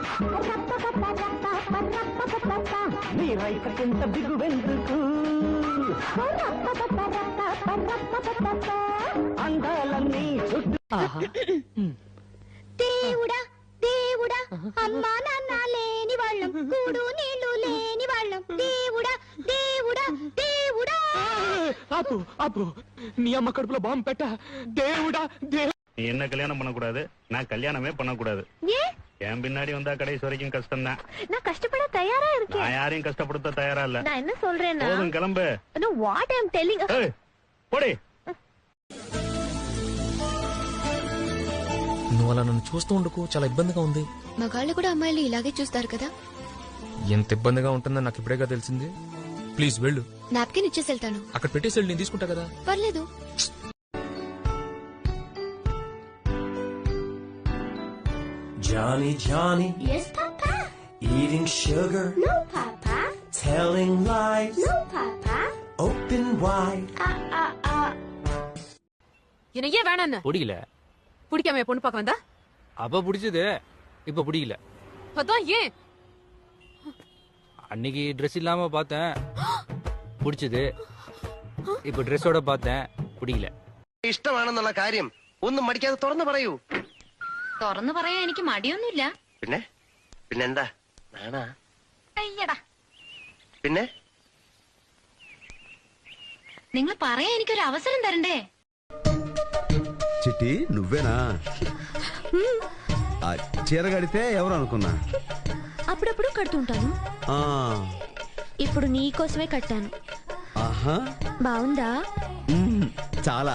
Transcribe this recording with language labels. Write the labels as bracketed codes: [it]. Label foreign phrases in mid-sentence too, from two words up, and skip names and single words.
[te] నీ రైత కింద బిగువెందుకు దేవుడా దేవుడా అమ్మా నాన్న లేని వాళ్ళం కూడు నీళ్లు లేని వాళ్ళం దేవుడా దేవుడా దేవుడా. [ta] ஆப்பு ஆப்பு நீ அம்மா கடுப்புல பாம்பு பெட்ட தேவுடா தேவ். நீ என்ன கல்யாணம் பண்ணக்கூடாது, நான் கல்யாணமே பண்ணக்கூடாது. என் பின்னாடி வந்தா கடைசி வரைக்கும் கஷ்டம் தான். நான் கஷ்டப்பட தயாரா இருக்கேன். நான் யாரையும் கஷ்டப்படுத்த தயாரா இல்ல. நான் என்ன சொல்றேன்னா போதும் கிளம்பு. [en] What I am telling. [ta] போடி. [te] నువ్వు అలా నన్ను చూస్తూ ఉండకు, చాలా ఇబ్బందిగా ఉంది. మగాళ్ళు కూడా అమ్మాయిలు ఇలాగే చూస్తారు కదా. ఎంత ఇబ్బందిగా ఉంటుందని నాకు ఇప్పుడేగా తెలిసింది. ప్లీజ్ వెళ్ళు. నాప్కిన్ ఇచ్చేసి వెళ్తాను. అక్కడ పెట్టేసి వెళ్ళు, నేను తీసుకుంటా కదా. పర్లేదు. [en] Johnny, Johnny. Yes, Papa. Eating sugar. No, Papa. Telling lies. No, Papa. Open wide. [ta] என்ன ஏன் வேணான்னு பிடிக்கல. பிடிக்காம பொண்ணு பார்க்க வந்தா? அப்ப பிடிச்சது, இப்ப பிடிக்கல. அதான் ஏன்? அன்னைக்கு ட்ரெஸ் இல்லாம பார்த்தேன், பிடிச்சது. இப்ப ட்ரெஸ்ஸோட பார்த்தேன், பிடிக்கல. [ml] ഇഷ്ടമാണെന്നുള്ള കാര്യം ഒന്നും മടിക്കാതെ തുറന്നു പറയൂ. തുറന്നു പറയാൻ എനിക്ക് മടിയൊന്നുമില്ല. പിന്നെ പിന്നെന്താ നാണാ? അയ്യടാ. പിന്നെ നിങ്ങൾ പറയാൻ എനിക്കൊരു അവസരം തരണ്ടേ? [te] చిట్టి నువ్వేనా? ఆ చీర కడితే ఎవరు అనుకున్నా? అప్పుడప్పుడు కడుతుంటాను. ఇప్పుడు నీ కోసమే కట్టాను. ఆహా, బాగుందా? చాలా.